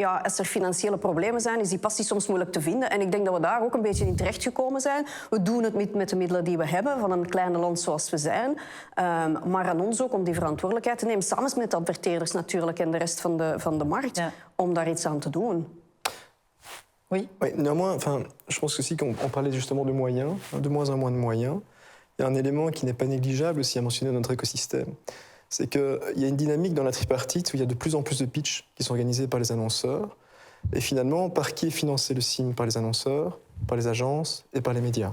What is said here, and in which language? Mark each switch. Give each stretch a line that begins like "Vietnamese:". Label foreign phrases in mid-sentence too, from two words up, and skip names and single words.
Dutch: Ja, als er financiële problemen zijn, is die passie soms moeilijk te vinden. En ik denk dat we daar ook een beetje in terechtgekomen zijn. We doen het met de middelen die we hebben, van een klein land zoals we zijn. Maar aan ons ook om die verantwoordelijkheid te nemen, samen met de adverteerders natuurlijk en de rest van de markt, Ja. om daar iets aan te doen.
French: Oui. Oui, néanmoins, enfin, je pense aussi qu'on parlait justement de moyens, de moins en moins de moyens. Il y a un élément qui n'est pas négligeable aussi à mentionner dans notre écosystème. C'est qu'il y a une dynamique dans la tripartite où il y a de plus en plus de pitchs qui sont organisés par les annonceurs. Et finalement, par qui est financé le SIM? Par les annonceurs, par les agences et par les médias.